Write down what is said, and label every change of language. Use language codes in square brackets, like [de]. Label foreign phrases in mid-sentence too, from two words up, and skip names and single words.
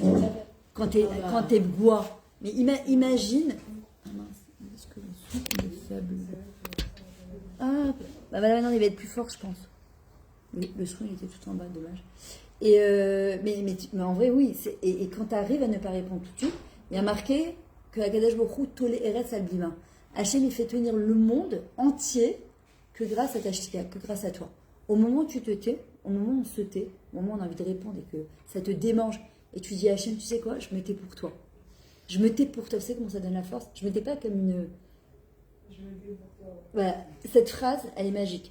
[fr] Quand t'es bois. Mais imagine. Ah mince, est-ce que le son est faible? Ah, bah voilà, maintenant il va être plus fort, je pense. Le son il était tout en bas, dommage. Et mais en vrai, oui. Et quand tu arrives à ne pas répondre tout de suite, il y a marqué que [he] הקדוש ברוך הוא תולה ארץ על בלימה. [fr] Hachem, il fait tenir le monde entier que grâce à ta shtika, que grâce à toi. Au moment où tu te tais, au moment où on se tait, au moment où on a envie de répondre et que ça te démange, et tu dis à Hachem, tu sais quoi, je me tais pour toi. Je me tais pour toi. Tu sais comment ça donne la force? Je me tais pas comme une... Voilà, cette phrase, elle est magique.